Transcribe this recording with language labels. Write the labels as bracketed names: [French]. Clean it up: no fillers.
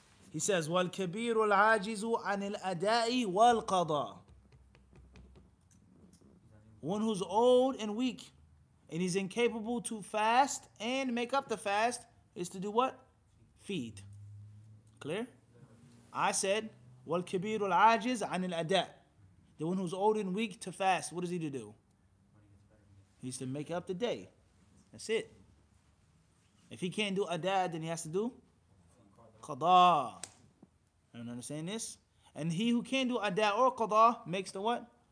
[English] He says, [Arabic] وَالْكَبِيرُ الْعَاجِزُ عَنِ الْأَدَاءِ وَالْقَضَاءِ. [English] One who's old and weak, and he's incapable to fast and make up the fast, is to do what? Feed. Clear? I said, [Arabic] وَالْكَبِيرُ الْعَاجِزُ عَنِ الْأَدَاءِ. [English] The one who's old and weak to fast, what is he to do? He's to make up the day. That's it. If he can't do ada, then he has to do qada. You understand this? And he who can't do ada or qada makes the what?